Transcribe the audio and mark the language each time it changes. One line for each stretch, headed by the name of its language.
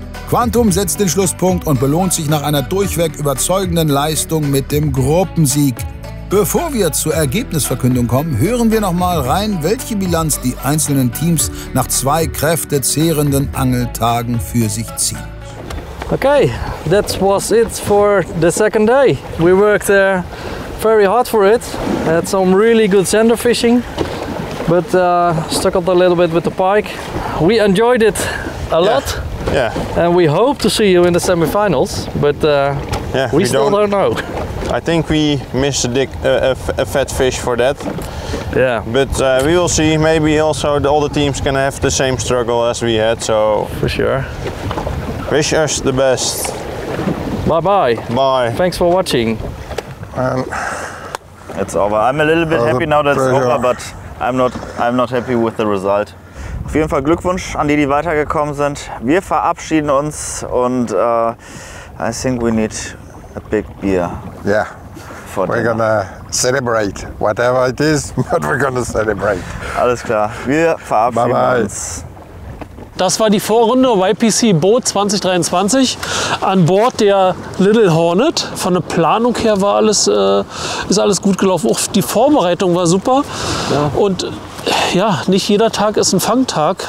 German: Quantum setzt den Schlusspunkt und belohnt sich nach einer durchweg überzeugenden Leistung mit dem Gruppensieg. Bevor wir zur Ergebnisverkündung kommen, hören wir noch mal rein, welche Bilanz die einzelnen Teams nach 2 kräftezehrenden Angeltagen für sich ziehen.
English: Okay, that was it for the second day. We worked very hard for it. Had some really good center fishing, but struggled a little bit with the pike. We enjoyed it a lot. Yeah. And we hope to see you in the semi-finals, but we still don't know. I think we missed a fat fish for that. Yeah. But we will see. Maybe also all the teams can have the same struggle as we had. So for sure. Wish us the best. Bye bye. Bye. Thanks for watching. It's over. I'm a little bit happy now that it's over, but I'm not happy with the result.
German: Auf jeden Fall Glückwunsch an die, die weitergekommen sind. Wir verabschieden uns und
English: I think we need a big beer. Yeah. We're gonna celebrate, whatever it is, but we're gonna celebrate.
German: Alles klar. Wir verabschieden uns. Das war die Vorrunde YPC Boot 2023 an Bord der Little Hornet. Von der Planung her war ist alles gut gelaufen. Auch die Vorbereitung war super. Ja. Und ja, nicht jeder Tag ist ein Fangtag.